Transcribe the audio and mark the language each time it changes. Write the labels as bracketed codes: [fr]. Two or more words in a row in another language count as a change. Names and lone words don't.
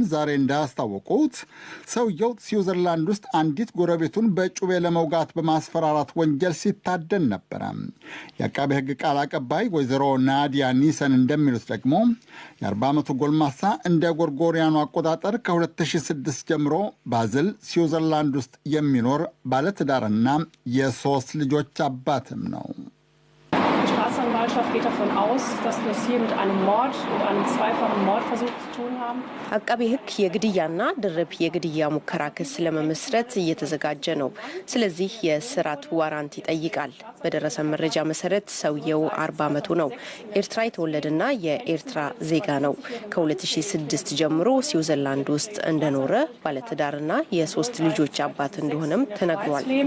[am] ዛሬ እንዳስታወቁት ሰውየው ስዊዘርላንድ ውስጥ አንዲት ጎረቤቱን በጩቤ ለመውጋት በማስፈራራት ወንጀል ሲታደን ነበረ። የአቃቤ ሕግ ቃል አቀባይ ወይዘሮ ናዲያ ኒሰን እንደሚሉት ደግሞ የ40 ዓመቱ ጎልማሳ እንደ ጎርጎሪያኑ አቆጣጠር ከ2006 ጀምሮ ባዝል ስዊዘርላንድ ውስጥ የሚኖር ባለትዳርና የ3 ልጆች አባትም ነው። [de] Staatsanwaltschaft geht davon aus, dass wir es hier mit einem Mord, mit einem zweifachen Mordversuch zu tun haben. [am] አቃቤ ሕግ የግድያና ድርብ የግድያ ሙከራ ክስ ለመመስረት እየተዘጋጀ ነው። ስለዚህ የእስራት ዋራንት ይጠይቃል። በደረሰ መረጃ መሰረት ሰውየው 40 ዓመቱ ነው። ኤርትራ የተወለደና የኤርትራ ዜጋ ነው። ከ2006 ጀምሮ ስዊዘርላንድ ውስጥ እንደኖረ ባለትዳርና የ3 ልጆች አባት እንደሆነም ተነግሯል።